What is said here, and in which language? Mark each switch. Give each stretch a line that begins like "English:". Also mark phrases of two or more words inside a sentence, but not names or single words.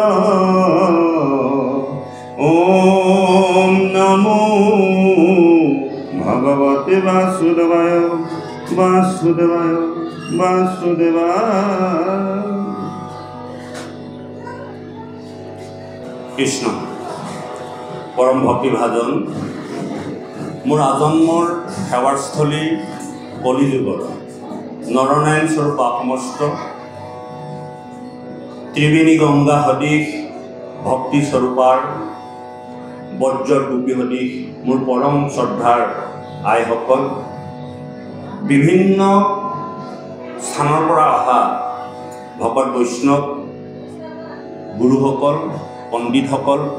Sanskrit: ওম নমো ভগবতে বাসুদেবায় বাসুদেবায় বাসুদেবায়।
Assamese: কৃষ্ণ পরম ভক্তিভাজন মোৰ আজন্মৰ সেৱাৰস্থলী কলিযুগৰ নৰনাৰায়ণ স্বৰূপ সমস্ত ত্ৰিবেণী গংগা সদৃশ ভক্তি স্বৰূপাৰ বজ্ৰৰ গোপী সদৃশ মোৰ পৰম শ্ৰদ্ধাৰ আইসকল, বিভিন্ন স্থানৰ পৰা অহা ভকত বৈষ্ণৱ গুৰুসকল, পণ্ডিতসকল,